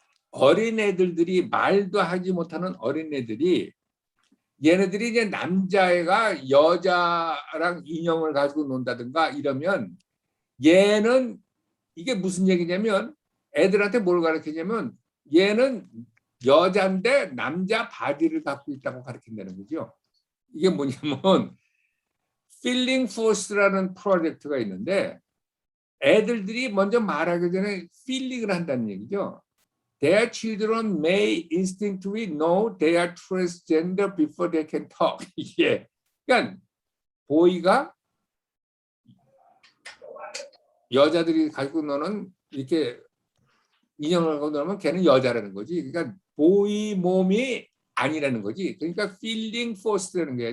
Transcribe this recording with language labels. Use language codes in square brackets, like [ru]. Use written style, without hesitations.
[ko] 어린애들이 말도 하지 못하는 어린애들이 얘네들이 이제 남자애가 여자랑 인형을 가지고 논다든가 이러면 얘는 이게 무슨 얘기냐면 애들한테 뭘 가르치냐면 얘는 여자인데 남자 바디를 갖고 있다고 가르친다는 거죠. 이게 뭐냐면 필링 포스라는 프로젝트가 있는데 애들들이 먼저 말하기 전에 필링을 한다는 얘기죠. [en] Their children may instinctively know they are transgender before they can talk. [ko] 이게 그러니까 보이가 여자들이 가지고 노는 이렇게 인형을 갖고 놀면 걔는 여자라는 거지. 그러니까 보이 몸이 아니라는 거지. 그러니까 필링 포스라는 거예요.